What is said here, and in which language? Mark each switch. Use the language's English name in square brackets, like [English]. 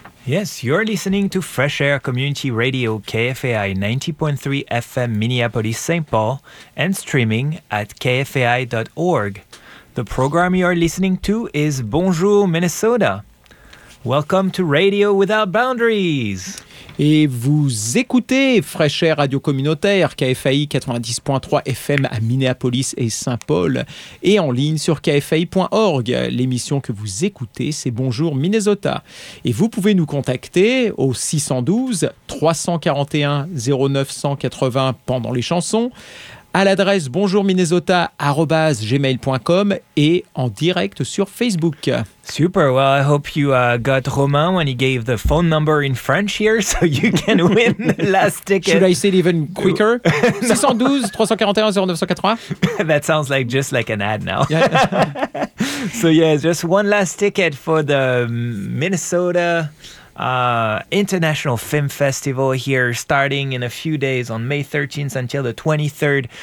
[English] Yes, you're listening to Fresh Air Community Radio KFAI 90.3 FM Minneapolis St. Paul and streaming at kfai.org. The program you're listening to is Bonjour Minnesota. Welcome to Radio Without Boundaries. [French] Et vous écoutez Fresh Air Radio Communautaire KFAI 90.3 FM à Minneapolis et Saint-Paul et en ligne sur kfai.org. L'émission que vous écoutez, c'est Bonjour Minnesota. Et vous pouvez nous contacter au 612-341-0980 pendant les chansons, à l'adresse bonjourminnesota@gmail.com et en direct sur Facebook. Super. [English] Well, I hope you got Romain when he gave the phone number in French here so you can win the last ticket. Should I say it even quicker? 612-341-0980. That sounds like just like an ad now. So yeah, just one last ticket for the Minnesota International Film Festival here starting in a few days on May 13th until the 23rd.